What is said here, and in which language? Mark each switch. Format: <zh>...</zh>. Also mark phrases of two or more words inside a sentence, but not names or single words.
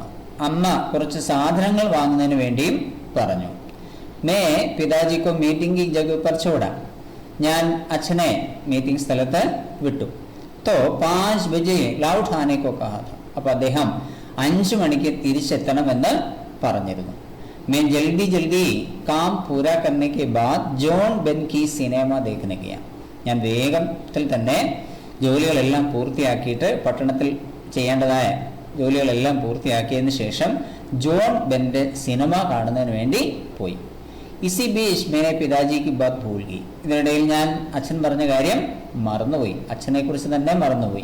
<ml>അമ്മ കുറച്ച് സാധനങ്ങൾ വാങ്ങുന്നതിന് വേണ്ടിയും പറഞ്ഞു.</ml> <hi>मैं पिताजी को मीटिंग की जगह पर छोड़ा.</hi> <ml>ഞാൻ അച്ഛനെ മീറ്റിംഗ് സ്ഥലത്ത് വിട്ടു.</ml> <hi>तो 5 बजे लौट आने को कहा था.</hi> <ml>അപ്പോൾ അദ്ദേഹം 5 മണിക്ക് തിരിച്ചെത്തണമെന്ന് പറഞ്ഞിരുന്നു.</ml> <hi>मैं जल्दी जल्दी काम पूरा करने के बाद ജോൺ ബെൻ की സിനിമ देखने गया.</hi> <ml>ഞാൻ വേഗത്തിൽ തന്നെ ജോലികളെല്ലാം പൂർത്തിയാക്കിയിട്ട് പട്ടണത്തിൽ ചെയ്യേണ്ടതായ ജോലികളെല്ലാം പൂർത്തിയാക്കിയതിന് ശേഷം ജോൺ ബെൻ്റെ സിനിമ കാണുന്നതിന് വേണ്ടി പോയി.</ml> <hi>इसी बीच मैंने पिताजी की बात भूल गई.</hi> <ml>ഇതിനിടയിൽ ഞാൻ അച്ഛൻ പറഞ്ഞ കാര്യം മറന്നുപോയി, അച്ഛനെ കുറിച്ച് തന്നെ മറന്നുപോയി.</ml>